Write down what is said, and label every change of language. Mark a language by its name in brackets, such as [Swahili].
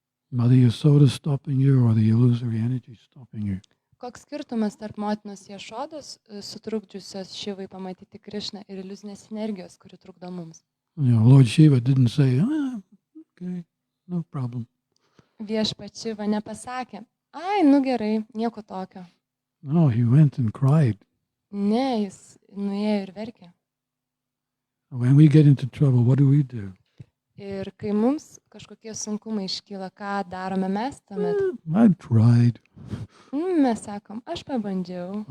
[English] Mother Yasoda stopping you or the illusory energy stopping you? [Lithuanian] Koks skirtumas tarp motinos Jašodos sutrukdžiusios Šivai pamatyti Krishną ir iliuzinės energijos, kuri trukdo mums? [English] Lord Shiva didn't say, okay, no problem. [Lithuanian] Viešpats Šiva nepasakė, ai, nu gerai, nieko tokio. [English] No, he went and cried. [Lithuanian] Ne, jis nuėjo ir verkė. [English] When we get into trouble, what do? [Lithuanian] Ir kai mums kažkokie sunkumai iškyla, ką darome mes tuomet? [English] I tried. [Lithuanian] Mes sakom, aš pabandžiau.